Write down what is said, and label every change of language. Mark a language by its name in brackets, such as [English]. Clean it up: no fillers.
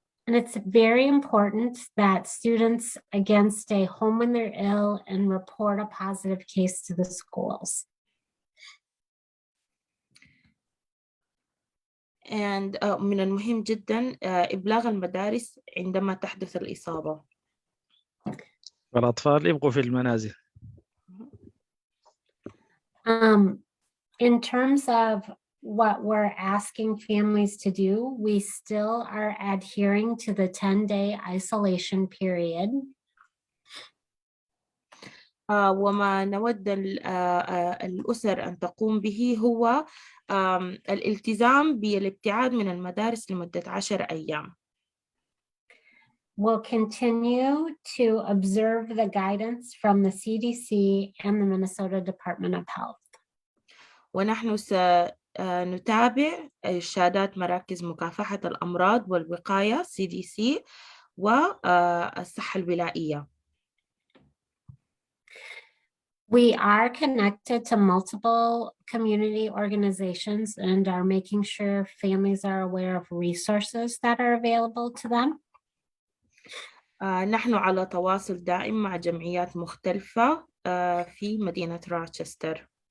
[English] And it's very important that students again stay home when they're ill and report a positive case to the schools. [Arabic] And من المهم جدا إبلاغ المدارس عندما تحدث الإصابة. والأطفال يبقوا في المنازل. [English] In terms of what we're asking families to do, we still are adhering to the 10-day isolation period. [Arabic] وما نود الأسر أن تقوم به هو الالتزام بالابتعاد من المدارس لمدة 10 أيام. [English] We'll continue to observe the guidance from the CDC and the Minnesota Department of Health. [Arabic] ونحن سنتابع إرشادات مراكز مكافحة الأمراض والوقاية CDC والصحة الولائية. [English] We are connected to multiple community organizations and are making sure families are aware of resources that are available to them. [Arabic] نحن على تواصل دائم مع جمعيات مختلفة في مدينة روتشستر.